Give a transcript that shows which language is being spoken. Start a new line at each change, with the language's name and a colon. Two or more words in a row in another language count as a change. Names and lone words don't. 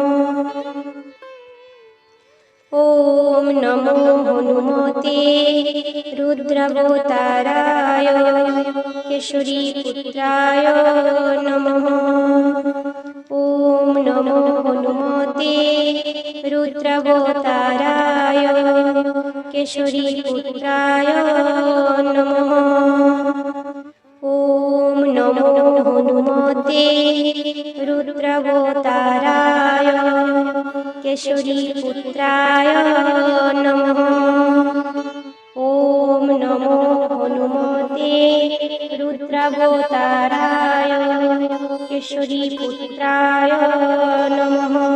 Sanskrit: ॐ नमो हनुमते रुद्रावताराय केशरीपुत्राय नमः। ॐ नमो हनुमते रुद्रावताराय केशरीपुत्राय नमः। ॐ হনুমতে রুদ্রাবতারায় কেশরী পুত্রায় নমঃ। ওম নমো হনুমতে রুদ্রাবতারায় কেশরী পুত্রায় নমঃ।